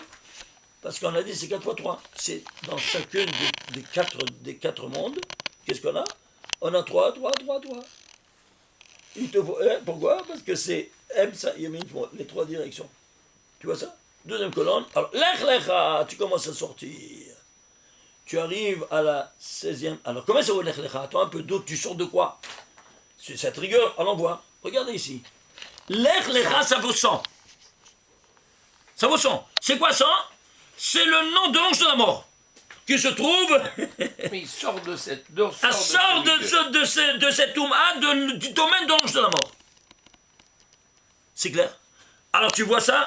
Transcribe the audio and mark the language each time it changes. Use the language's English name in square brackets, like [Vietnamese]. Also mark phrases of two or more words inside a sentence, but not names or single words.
[French] Parce qu'on a dit c'est 4 fois 3. C'est dans chacune des 4 mondes. Qu'est-ce qu'on a? On a 3. Pourquoi? Parce que c'est les 3 directions. Tu vois ça? 2e colonne. Alors, lech lecha, tu commences à sortir. Tu arrives à la 16e. Alors, comment ça vaut lech lecha? Attends un peu d'autre, tu sors de quoi? C'est cette rigueur, allons voir. Regardez ici. Lech lecha, ça vaut 100. Ça vaut 100. C'est quoi 100? C'est le nom de l'ange de la mort. Qui se trouve. Mais il sort de cette. Sort de cette Touma, du domaine de l'ange de la mort. C'est clair? Alors tu vois ça?